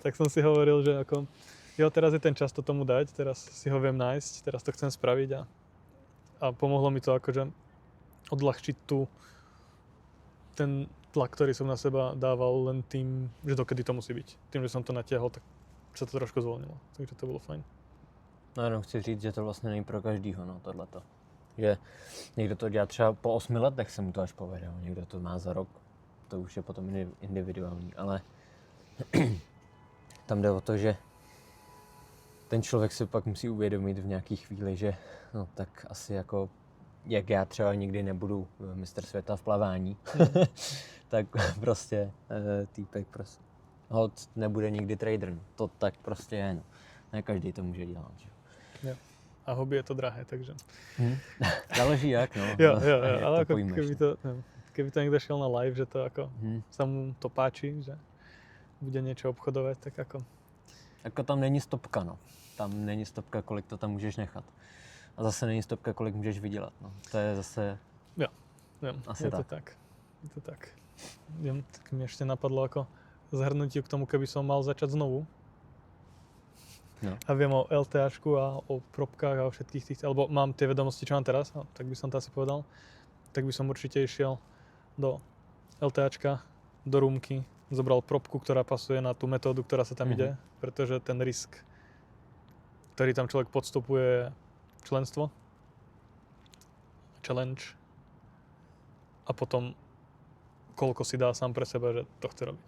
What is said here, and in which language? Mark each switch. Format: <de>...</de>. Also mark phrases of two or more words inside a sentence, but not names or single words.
<sk>Tak som si hovoril, že ako, teraz je ten čas to tomu dať, teraz si ho viem nájsť, teraz to chcem spraviť a pomohlo mi to akože odľahčiť ten tlak, ktorý som na seba dával len tým, že dokedy to musí byť. Tým, že som to natiahol, tak sa to trošku zvolnilo. Takže to bolo fajn.</sk> <cs>No jenom chci říct, že to vlastně není pro každýho, no tohleto. Že někdo to dělá třeba po 8 letech, se mu to až povede, někdo to má za rok, to už je potom individuální, ale tam jde o to, že ten člověk si pak musí uvědomit v nějaký chvíli, že no tak asi jako, jak já třeba nikdy nebudu mistr světa v plavání, tak prostě týpek prostě hod nebude nikdy trader, to tak prostě je, no. Ne každý to může dělat, že? Jo. A hobby je to drahé, takže... Záleží jak, no.</cs> <sk>Jo, ale ako keby to niekto šiel na live, že to ako sa mu to páči, že bude niečo obchodovať, tak ako...</sk> <cs>Jako tam není stopka, no. Tam není stopka, kolik to tam můžeš nechat. A zase není stopka, kolik můžeš vydělat, no. To je zase... Jo, asi je to tak.</cs> <sk>Tak mi ešte napadlo ako zhrnutie k tomu, keby som mal začať znovu. No. A viem o LTAčku a o propkách a o všetkých tých, alebo mám tie vedomosti, čo mám teraz, tak by som to asi povedal, tak by som určite išiel do LTAčka, do roomky, zobral propku, ktorá pasuje na tú metódu, ktorá sa tam ide, pretože ten risk, ktorý tam človek podstupuje, je členstvo, challenge a potom koľko si dá sám pre seba, že to chce robiť.</sk>